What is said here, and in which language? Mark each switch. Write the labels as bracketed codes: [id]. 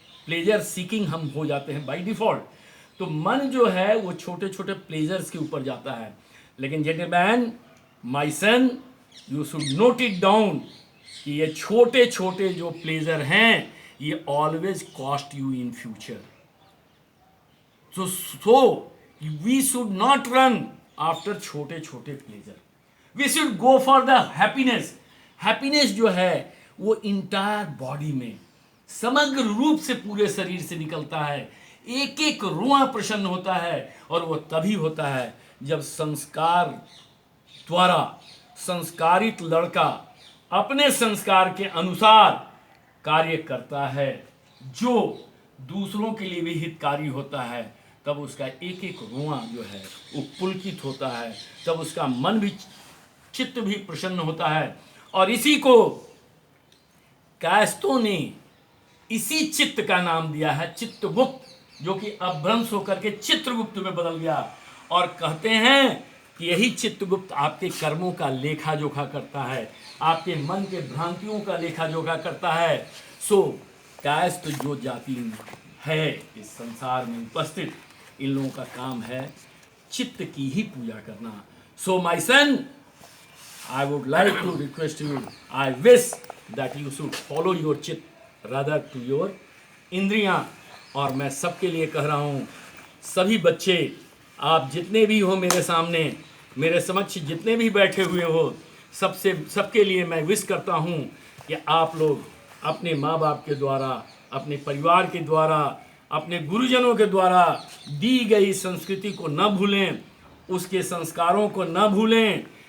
[hi] Pleasure seeking हम हो जाते हैं बाय डिफ़ॉल्ट। तो मन जो है वो छोटे छोटे प्लेजर्स के ऊपर जाता है। [en] लेकिन gentleman, my son, you should note it down [hi] कि ये छोटे छोटे जो प्लेजर हैं, ये [en] Always cost you in future. So we should not run after [hi] छोटे छोटे [en] Pleasure, we should go for the happiness। [hi] Happiness जो है वो इंटायर बॉडी में, समग्र रूप से पूरे शरीर से निकलता है, एक एक रोआ प्रसन्न होता है। और वो तभी होता है जब संस्कार द्वारा संस्कारित लड़का अपने संस्कार के अनुसार कार्य करता है, जो दूसरों के लिए भी हितकारी होता है। तब उसका एक एक रोआ जो है वो पुलकित होता है, तब उसका मन भी, चित्त भी प्रसन्न होता है। और इसी को कायस्थों ने इसी चित्त का नाम दिया है चित्तगुप्त, जो कि अपभ्रंश होकर के चित्रगुप्त में बदल गया। और कहते हैं कि यही चित्तगुप्त आपके कर्मों का लेखा जोखा करता है, आपके मन के भ्रांतियों का लेखा जोखा करता है। सो कायस्थ जो जाति है इस संसार में उपस्थित, इन लोगों का काम है चित्त की ही पूजा करना। [en] So my son, I would like to request you, I wish that you should follow your chitta rather to your indriyan. [hi] और मैं सबके लिए कह रहा हूँ, सभी बच्चे, आप जितने भी हो मेरे सामने, मेरे समक्ष जितने भी बैठे हुए हो, सबके लिए मैं विश करता हूँ कि आप लोग अपने माँ बाप के द्वारा, अपने परिवार के द्वारा, अपने गुरुजनों के द्वारा दी गई संस्कृति को न भूलें, उसके संस्कारों को न भूलें।